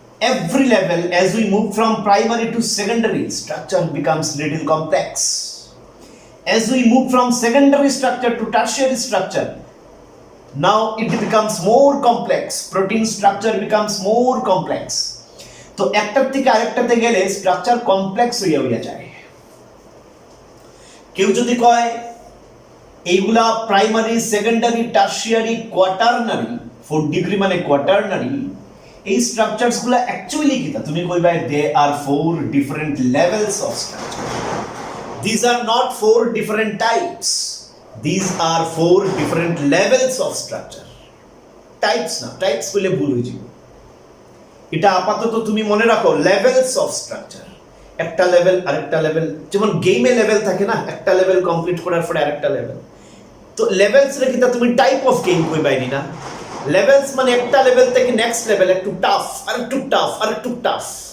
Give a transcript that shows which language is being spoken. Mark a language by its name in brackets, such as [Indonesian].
[English] every level, as we move from primary to secondary, structure becomes little complex. As we move from secondary structure to tertiary structure, now it becomes more complex. Protein structure becomes more complex. [Bangla] তো একটার থেকে আরেকটাতে গেলে structure complex হইয়া যায়। কেউ যদি কয় এইগুলা primary, secondary, tertiary, quaternary, 4 degree মানে কোয়াটারনারি, এই স্ট্রাকচারস গুলা অ্যাকচুয়ালি কি? তুমি কইবা [English] They are 4 different levels of structure. These are not 4 different types. These are 4 different levels of structure. [Bangla] Types না, types বলে ভুল হয়ে যাবে। এটা আপাতত তুমি মনে রাখো লেভেলস অফ স্ট্রাকচার। একটা লেভেল আরেকটা লেভেল, যেমন গেমে লেভেল থাকে না, একটা লেভেল কমপ্লিট করার পরে আরেকটা লেভেল। তো লেভেলস রেখে তুমি টাইপ অফ গেম কইবাইনি না। লেভেলস মানে একটা লেভেল থেকে নেক্সট লেভেল একটু টাফ, আরেকটু টাফ, আরেকটু টাফ।